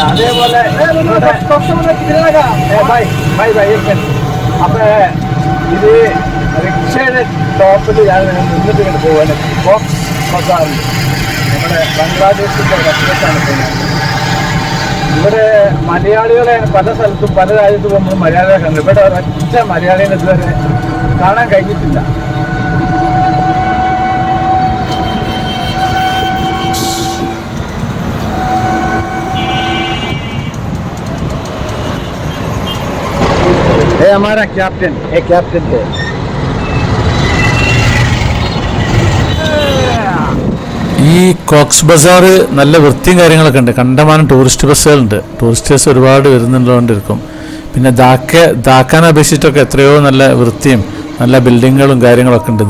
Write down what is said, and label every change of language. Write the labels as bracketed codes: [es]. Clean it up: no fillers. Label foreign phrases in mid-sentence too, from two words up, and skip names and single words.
[ml] അതേപോലെ അപ്പൊ ഇത് റിക്ഷയുടെ ടോപ്പിൽ ഞാൻ നിന്നിട്ട് ഇങ്ങനെ പോകാൻ കോക്സ് ബസാറിൽ നമ്മുടെ ബംഗ്ലാദേശിൻ്റെ റെസിഡൻസാണ് പോകുന്നത്. ഇവിടെ മലയാളികളെ പല സ്ഥലത്തും പല രാജ്യത്തും നമ്മൾ മലയാളികളെ കണ്ടു. ഇവിടെ ഒരൊറ്റ മലയാളികളെ ഇതുവരെ കാണാൻ കഴിഞ്ഞിട്ടില്ല. [hi] हमारा कैप्टन एक कैप्टन थे. [ml] ഈ കോക്സ് ബസാർ നല്ല വൃത്തിയും കാര്യങ്ങളൊക്കെ ഉണ്ട്. കണ്ടമാനം ടൂറിസ്റ്റ് ബസ്സുകളുണ്ട്. ടൂറിസ്റ്റ് ബസ് ഒരുപാട് വരുന്നുള്ളതുകൊണ്ടിരിക്കും. പിന്നെ ധാക്കാനെ അപേക്ഷിച്ചിട്ടൊക്കെ എത്രയോ നല്ല വൃത്തിയും നല്ല ബിൽഡിങ്ങുകളും കാര്യങ്ങളൊക്കെ ഉണ്ട്.